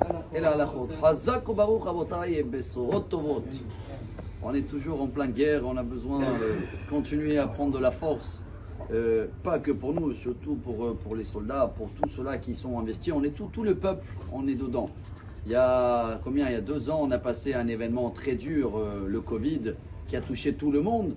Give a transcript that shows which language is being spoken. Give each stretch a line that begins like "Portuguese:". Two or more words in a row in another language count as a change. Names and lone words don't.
French: et la halachot.
Hebrew: חזק וברוך רבותי et בשורות טובות.
French: On est toujours en pleine guerre, on a besoin de continuer à prendre de la force. Pas que pour nous, surtout pour les soldats, pour tous ceux-là qui sont investis. On est tout le peuple, on est dedans. Il y a 2 ans, on a passé un événement très dur, le Covid, qui a touché tout le monde.